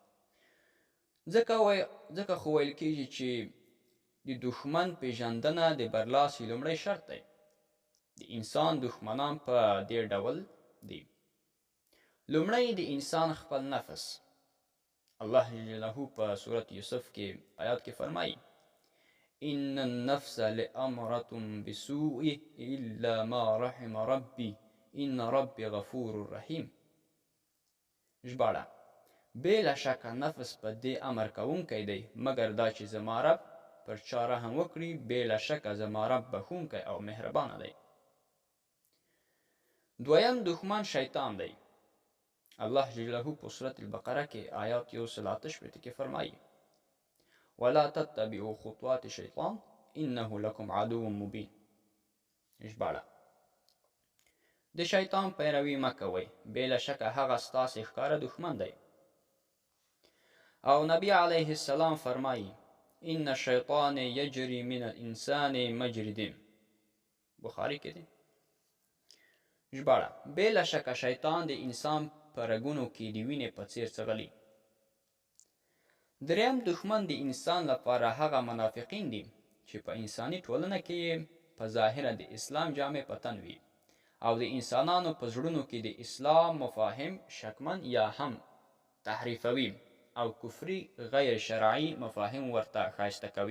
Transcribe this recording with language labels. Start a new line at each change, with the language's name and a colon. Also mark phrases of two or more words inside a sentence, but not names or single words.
Pashto: ځکه خو ویل کېږي چې د دښمن پیژندنه د برلاسي لومړی شرط دی. د انسان دښمنان په دې ډول دي. لومړی د انسان خپل نفس. الله
Arabic: جل جلاله
Pashto: په سورت یوسف کې آیات کې فرمایي:
Arabic: ان النفس لامرة بسوء الا ما رحم ربي ان ربي غفور رحیم.
Pashto: ژباړه: بېله شکه نفس په دې امر کوونکی دی مګر دا چې زما رب پر چا رحم وکړي، بېله شکه زما رب بښونکی او مهربانه دی. دویم دښمن شیطان دی. الله
Arabic: جل جلاله
Pashto: په سورت البقره کې آیات 188 کې فرمایي:
Arabic: ولا تتبعوا خطوات شیطان انه لکم عدو مبین.
Pashto: ژباړه: د شیطان پیروي مه کوئ، بېله شکه هغه ستاسې ښکاره دښمن دی. او نبی
Arabic: علیه السلام
Pashto: فرمایي:
Arabic: ان الشیطان یجری من الانسان مجری دم.
Pashto: بخاري کې دی. ژباړه: بېله شکه شیطان د انسان په رګونو کې د وینې په څیر څغلي. دریم دښمن د انسان لپاره هغه منافقین دي چې په انساني ټولنه کې په ظاهره د اسلام جامې په تن وي، او د انسانانو په زړونو کې د اسلام مفاهیم شکمن یا هم تحریفوي، او کفري غیر شرعي مفاهیم ورته ښایسته کوي.